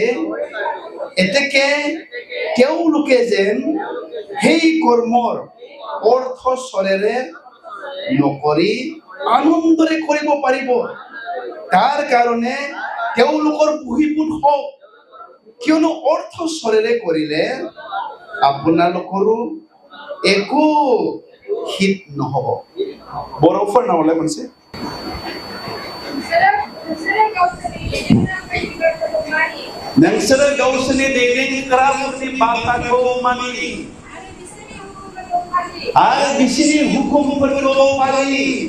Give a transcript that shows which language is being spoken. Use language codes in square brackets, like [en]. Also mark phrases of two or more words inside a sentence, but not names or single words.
[as] এতেকে তেওঁলোকে যেন সেই কৰ্মৰ অৰ্থ চৰেৰে নকৰি আনন্দৰে কৰিব পাৰিব তাৰ কাৰণে তেওঁলোকৰ বহিপুত হওক কিয়নো অৰ্থ চৰেৰে কৰিলে আপোনালোকৰো একো হিত নহব বৰফৰ নামলৈ কৈছে [brx] नोंसोरो गावसोरनि दैदेनग्रा फोरनि बाथ्राखौ मानि आरो बिसोरनि हुकुमफोरखौ फालि